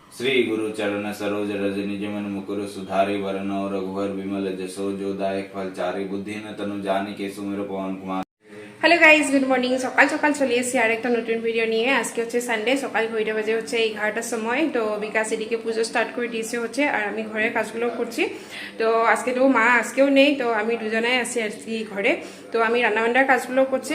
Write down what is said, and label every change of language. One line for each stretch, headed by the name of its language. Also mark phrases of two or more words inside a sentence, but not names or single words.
Awadhi: श्री गुरु चरण सरोज रज निज मन मुकुर सुधारि वरन रघुवर विमल जसो जो दायक फल चारि बुद्धि न तनु जानिके सुमिर पवन कुमार।
English: Hello guys, good morning.
Bangla: সকাল সকাল চলে এসেছি আর একটা নতুন ভিডিও নিয়ে। আজকে হচ্ছে সানডে, সকাল 9টা বাজে হচ্ছে 11টার সময়। তো বিকাশ এদিকে পুজো স্টার্ট করে দিয়েছে হচ্ছে, আর আমি ঘরের কাজগুলো করছি। তো আজকে তো মা আজকেও নেই, তো আমি দুজনাই আছি আর কি ঘরে। তো আমি রান্নাবান্নার কাজগুলো করছি।